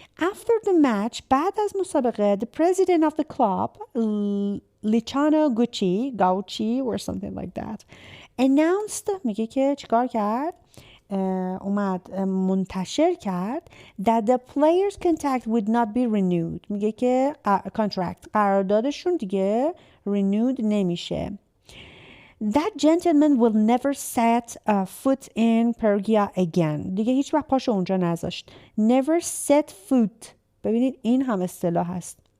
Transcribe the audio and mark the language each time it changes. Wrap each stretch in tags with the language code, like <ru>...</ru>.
<en>After the match,</en> <fa>بعد از مسابقه,</fa> <en>the president of the club, Luciano Gauci or something like that, announced,</en> <fa>میگه که چیکار کرد؟ اومد منتشر کرد</fa> <en>that the players' contract would not be renewed.</en> <fa>میگه که قراردادشون دیگه renewed نمیشه.</fa> <en>That gentleman will never set a foot in Perugia again.</en> <fa>دیگه هیچ وقت پاشو اونجا نذاشت.</fa> <en>Never set foot.</en> <fa>ببینید این هم اصطلاح هست.</fa>